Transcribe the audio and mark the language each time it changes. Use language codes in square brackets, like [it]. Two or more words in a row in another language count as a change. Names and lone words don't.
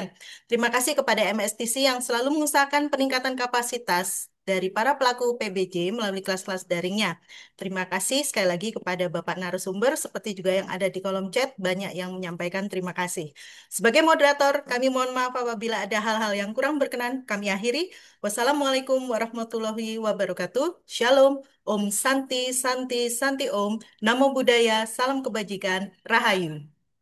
[id] Terima kasih kepada MSTC yang selalu mengusahakan peningkatan kapasitas dari para pelaku PBJ melalui kelas-kelas daringnya. Terima kasih sekali lagi kepada Bapak narasumber, seperti juga yang ada di kolom chat, banyak yang menyampaikan terima kasih. Sebagai moderator, kami mohon maaf apabila ada hal-hal yang kurang berkenan. Kami akhiri. [ar] والسلام عليكم ورحمة الله وبركاته. [id] Shalom. [sa] Om Santi, Santi, Santi Om. [pi] Namo Buddhaya. [id] Salam kebajikan. Rahayu.